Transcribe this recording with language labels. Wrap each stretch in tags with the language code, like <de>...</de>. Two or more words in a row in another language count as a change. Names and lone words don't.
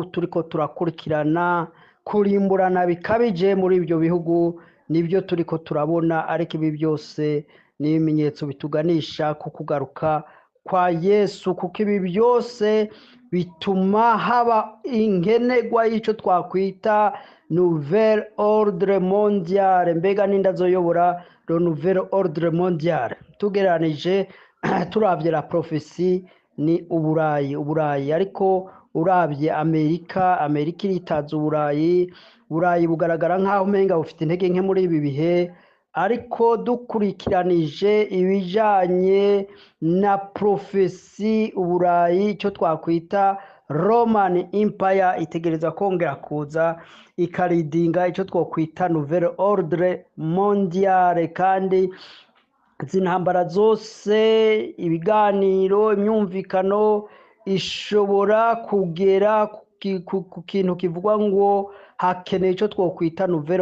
<rn>turiko turakurikirana, kurimburana bikabije muri ibyo bihugu nibyo turiko turabona, ariko ibi byose ni ibimenyetso bituganisha ku kugaruka kwa Yesu, kuko ibi byose bituma haba inkenegwa y'icyo twakwita</rn> <fr>Nouvel Ordre Mondial.</fr> <rn>Mbega ninda zoyobora</rn> <fr>le Nouvel Ordre Mondial?</fr> <rn>Tugeranije turavye la prophecy ni Uburayi, ariko urabye Amerika iritaza Uburayi bugaragara nk'aho umenga bufite intege nke muri ibi bihe, ariko dukurikiranije ibijanye na prophecy, Uburayi icyo twakwita</rn> <en>Roman Empire</en> <rn>itegereza kongera kuza ikaridinga icyo twakwita</rn> <fr>Nouvel Ordre Mondial,</fr> <rn>kandi zintambara zose, ibiganiro, imyumvikano ishobora kugera ku kintu kivugwa ngo hakeneye icyo twakwita Nouvel</rn>